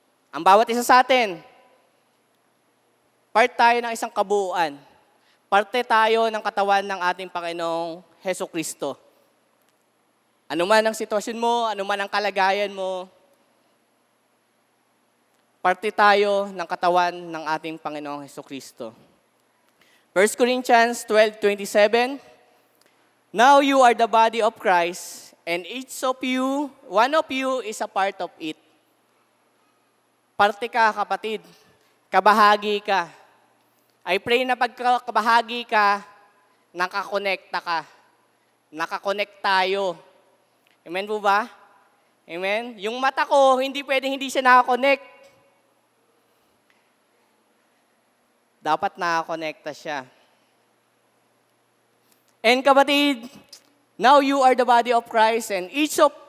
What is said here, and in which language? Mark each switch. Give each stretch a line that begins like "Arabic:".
Filipino: Ang bawat isa sa atin, part tayo ng isang kabuuan. Parte tayo ng katawan ng ating Panginoong Hesukristo. Ano man ang sitwasyon mo, ano man ang kalagayan mo, parte tayo ng katawan ng ating Panginoong Hesukristo.
English: 1 Corinthians 12:27, Now you are the body of Christ, and each of you, one of you is a part of it.
Filipino: Parte ka, kapatid. Kabahagi ka. I pray na pagkabahagi ka, nakakonekta ka. Nakakonect tayo. Amen po ba? Amen? Yung mata ko, hindi pwedeng hindi siya nakakonect. Dapat nakakonekta siya.
English: And kapatid, now you are the body of Christ and each of